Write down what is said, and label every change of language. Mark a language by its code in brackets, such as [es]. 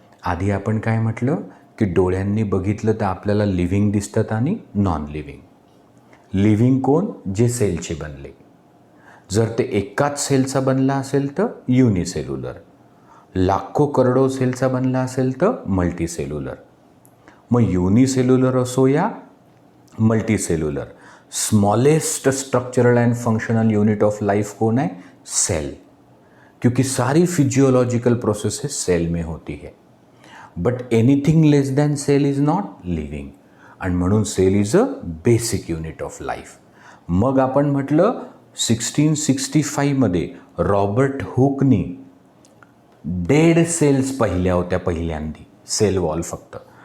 [mr] आधी आपण काय म्हटलं की डोळ्यांनी बघितलं तर आपल्याला लिव्हिंग दिसतात आणि नॉन लिव्हिंग. लिव्हिंग कोण, जे सेलचे बनले. जर ते एकाच सेलचा बनला असेल तर युनिसेल्युलर, लाखो करोडो सेलचा बनला असेल तर मल्टीसेल्युलर. मग युनिसेल्युलर असो या multicellular, [en] smallest structural and functional unit of life [hi] कौन है? [en] Cell. [hi] क्योंकि सारी फिजियोलॉजिकल प्रोसेसेस सेल में होती है. [en] But anything less than cell is not living. [mr] आणि म्हणून [en] Cell is a basic unit of life. [mr] मग आपण म्हटलं 1665मध्ये रॉबर्ट हुकनी डेड सेल्स पाहिल्या होत्या पहिल्यांदी, सेल वॉल फक्त.